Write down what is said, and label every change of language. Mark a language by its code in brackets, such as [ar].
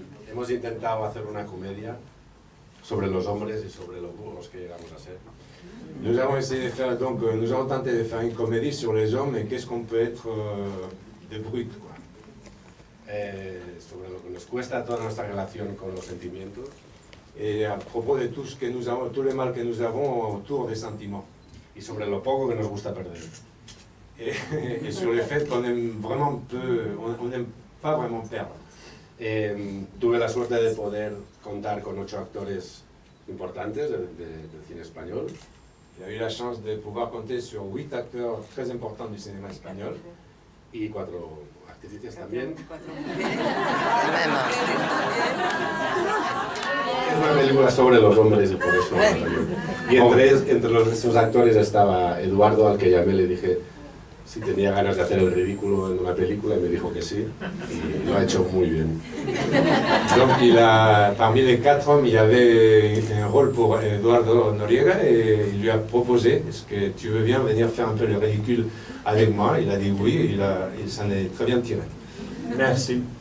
[es] Hemos intentado hacer una comedia sobre los hombres y sobre los burros que llegamos a ser. [fr] Nous avons essayé de faire, donc, nous avons tenté de faire une comédie sur les hommes et qu'est-ce qu'on peut être de brut, quoi. [es] Sobre lo que nos cuesta toda nuestra relación con los sentimientos. [fr] Et à propos de tout ce que nous avons, tout le mal que nous avons autour des sentiments. [es] Y sobre lo poco que nos gusta perder. [fr] Et sur le fait qu'on aime vraiment peu, on n'aime pas vraiment perdre. [es] Tuve la suerte de poder contar con 8 actores importantes del cine español. [fr] Il a eu la chance de pouvoir compter sur 8 acteurs très importants du cinéma espagnol. [es] Y 4 actrices también. Es una película sobre los hombres y por eso. Y entre esos actores estaba Eduardo, al que llamé, le dije si tenía ganas de hacer el ridículo en una película y me dijo que sí, y lo ha hecho muy bien. [fr] Donc parmi les 4 hommes, il y avait un rôle pour Eduardo Noriega et il lui a proposé, est-ce que tu veux bien venir faire un peu le ridicule avec moi? Il a dit oui, et il s'en est très bien tiré. Merci.